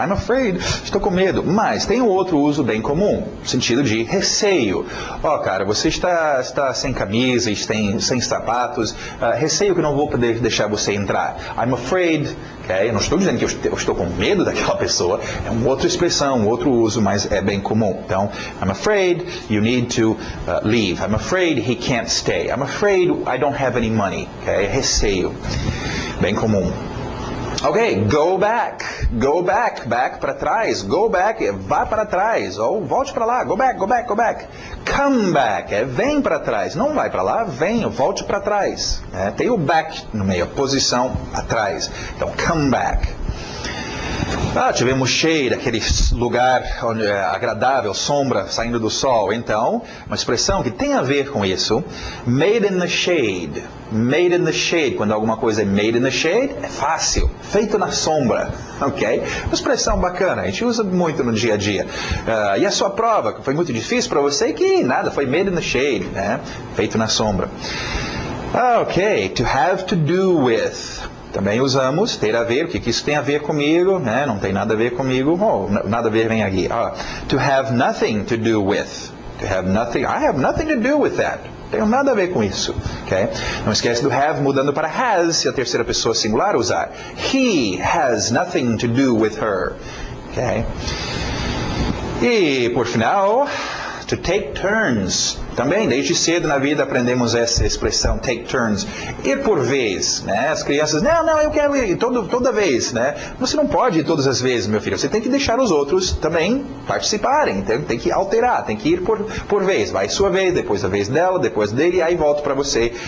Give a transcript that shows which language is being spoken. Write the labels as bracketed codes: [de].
[en] I'm afraid, [pt] estou com medo. Mas tem um outro uso bem comum, sentido de receio. Cara, você está sem camisa, sem sapatos, receio que não vou poder deixar você entrar. [en] I'm afraid, [pt] okay? Eu não estou dizendo que eu estou com medo daquela pessoa, é uma outra expressão, um outro uso, mas é bem comum. [en] Então, I'm afraid you need to leave. I'm afraid he can't stay. I'm afraid I don't have any money. [pt] Okay? Receio. Bem comum. Ok, [en] go back, [pt] back para trás, go back, vá para trás, ou volte para lá, go back, [en] come back, [pt] vem para trás, não vai para lá, vem, volte para trás, tem o back no meio, a posição atrás, então come back. Tivemos shade, aquele lugar agradável, sombra saindo do sol. Então, uma expressão que tem a ver com isso, [en] made in the shade. Made in the shade, [pt] quando alguma coisa é made in the shade, é fácil, feito na sombra, ok? Uma expressão bacana, a gente usa muito no dia a dia. E a sua prova, que foi muito difícil para você, que nada, foi [en] made in the shade, [pt] né? Feito na sombra. Ok, [en] to have to do with. [pt] Também usamos ter a ver, o que isso tem a ver comigo, né? Não tem nada a ver comigo, nada a ver vem aqui. [en] To have nothing to do with. To have nothing, I have nothing to do with that. [pt] Tenho nada a ver com isso, ok? Não esquece do have mudando para has, se a terceira pessoa singular usar. [en] He has nothing to do with her, ok? [pt] E, por final, [en] to take turns. [pt] Também, desde cedo na vida aprendemos essa expressão, [en] take turns. [pt] Ir por vez, né? As crianças, não, eu quero ir toda vez, né? Você não pode ir todas as vezes, meu filho. Você tem que deixar os outros também participarem. Tem que alterar, tem que ir por vez. Vai sua vez, depois a vez dela, depois dele, e aí volta para você.